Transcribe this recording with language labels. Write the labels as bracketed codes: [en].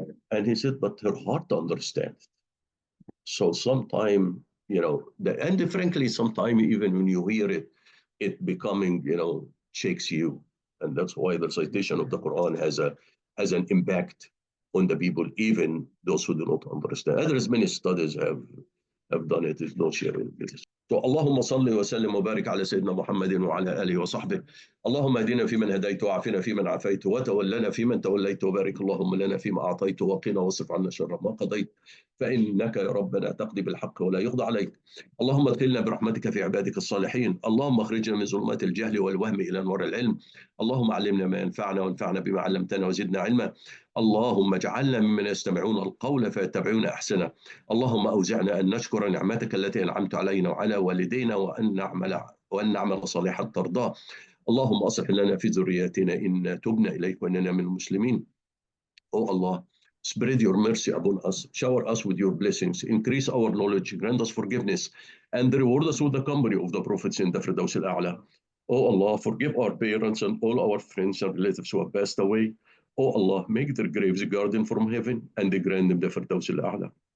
[en] And he said, but her heart understands. So sometime, and frankly, sometime even when you hear it, it becoming, shakes you. And that's why the recitation of the Quran has an impact on the people, even those who do not understand. Others, many studies have done it. Is no sharing this. [ar] So اللهم صل وسلم وبارك على سيدنا محمد وعلى آله وصحبه. اللهم اهدنا فيمن هديت وعافنا فيمن عافيت وتولنا فيمن توليت وبارك اللهم لنا فيما أعطيت وقنا واصرف عنا شر ما قضيت فإنك يا ربنا تقضي بالحق ولا يقضى عليك. اللهم ادخلنا برحمتك في عبادك الصالحين. اللهم اخرجنا من ظلمات الجهل والوهم إلى نور العلم. اللهم علمنا ما ينفعنا وانفعنا بما علمتنا وزدنا علما. اللهم اجعلنا ممن يستمعون القول فيتبعون أحسنه. اللهم أوزعنا أن نشكر نعمتك التي أنعمت علينا وعلى والدينا وأن نعمل صالحا ترضاه. اللهم أصلح لنا في ذرياتنا إنا تبنا إليك وإننا من المسلمين. [en] Oh Allah, spread your mercy upon us, shower us with your blessings, increase our knowledge, grant us forgiveness, and reward us with the company of the prophets in the Firdaus al-A'la. Oh Allah, forgive our parents and all our friends and relatives who have passed away. Oh Allah, make their graves a garden from heaven and grant them the Firdaus al-A'la.